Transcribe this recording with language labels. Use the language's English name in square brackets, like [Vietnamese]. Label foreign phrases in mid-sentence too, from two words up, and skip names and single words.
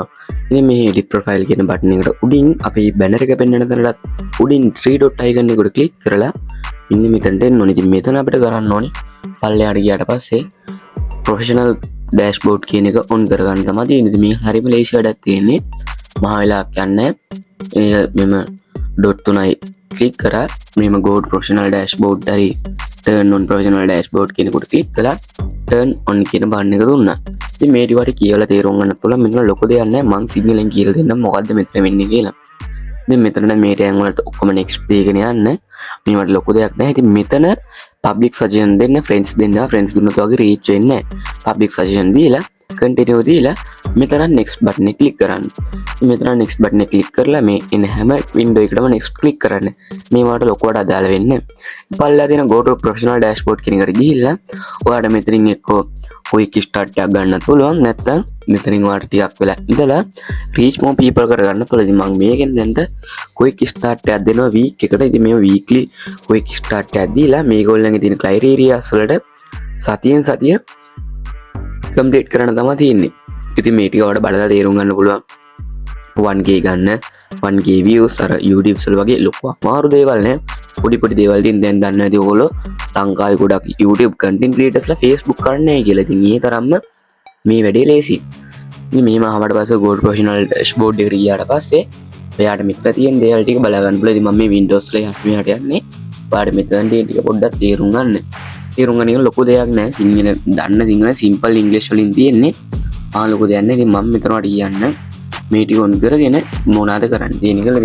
[Sinhala] ඉතින් මේ [English] edit profile [Sinhala] කියන button එකට උඩින් අපි banner එක පෙන්වන තැනට උඩින් [English] 3 dot icon [Sinhala] එකට click කරලා ඉන්න මෙතනට එන්න ඕනේ. ඉතින් මෙතන අපිට කරන්න ඕනේ පල්ලෙහාට ගියාට පස්සේ [English] professional dashboard [Sinhala] කියන එක ඔන් කරගන්න තමයි තියෙන්නේ. ඉතින් මේ හරියම ලේසි වැඩක් තියෙන්නේ. මහ වෙලාවක් යන්නේ. මෙම ඩොට් තුනයි ක්ලික් කරා මෙම [English] go to professional dashboard [Sinhala] හරි [English] turn on professional dashboard [Sinhala] කියන කොට ක්ලික් කළා [English] turn on [Sinhala] කියන බටන් එක දුන්නා. ඉතින් මේ ටික කියලා තේරුම් ගන්න පුළුවන්. මෙතන ලොකු දෙයක් නැහැ. මං සිග්නලෙන් කියලා දෙන්නම් මොකද්ද මෙතන වෙන්නේ කියලා. ඉතින් මෙතන මේ ටෑන් වලට ඔක්කොම next දෙකගෙන යන්න. මේවට ලොකු දෙයක් නැහැ. ඉතින් මෙතන [English] public suggestion [Sinhala] දෙන්න friends දෙන්න friends දුන්නොත් වගේ reach වෙන්නේ නැහැ. [English] public suggestion [Sinhala] දීලා continue දීලා මෙතන next button එක click කරන්න. මෙතන [English] next button [Sinhala] එක click කරලා මේ එන හැම window එකකටම next click කරන්න. මේවට ලොකුවට අදාළ වෙන්නේ. පල්ලා තියෙන [English] go to professional dashboard [Sinhala] කියන එකට ගිහිල්ලා ඔයාලට මෙතනින් එක්ක [English] quick start [Sinhala] එකක් ගන්න පුළුවන්. නැත්නම් මෙතනින් ඔයාලට ටිකක් වෙලා ඉඳලා [English] reach more people [Sinhala] කරගන්න පුළුවන්. ඉතින් මම මේකෙන් දැන්ට [English] quick start [Sinhala] එකක් දෙනවා week එකට. ඉතින් මේ [English] weekly quick start [Sinhala] එකක් දීලා මේගොල්ලන්ගේ තියෙන criteria වලට සතියෙන් සතිය complete කරන්න තමයි තියෙන්නේ. ඉතින් මේ ටික ඔයාලට බලලා තේරුම් ගන්න පුළුවන්. 1k ගන්න [English] 1k views [Sinhala] අර YouTube වල වගේ ලොකු අමාරු දේවල් නෑ. පොඩි දේවල් තියෙන දැන් දන්න ඇති ඔයගොල්ලෝ ලංකාවේ ගොඩක් [English] YouTube content creatorsලා [Sinhala] Facebook කරන්නේ නැහැ කියලා. ඉතින් ඒ තරම්ම මේ වැඩේ ලේසි. ඉතින් මෙහෙම ආවට පස්සේ [English] go to professional dashboard [Sinhala] එකට ගියාට පස්සේ එයාට මෙතන තියෙන දේවල් ටික බලා ගන්න පුළුවන්. ඉතින් මම මේ Windows වල මෙහාට යන්නේ. ඔයාලට මෙතන තියෙන ටික පොඩ්ඩක් තේරුම් ගන්න. තේරුම් ගන්න එක ලොකු දෙයක් නෑ. සිංහල දන්න සිංහල [English] simple English [Sinhala] වලින් තියෙන්නේ. ලොකු දෙයක් නෑ. ඉතින් මම මෙතනට කියන්න මේ ටික ඔන් කරගෙන මොනවද කරන්න තියෙන්නේ කියලා.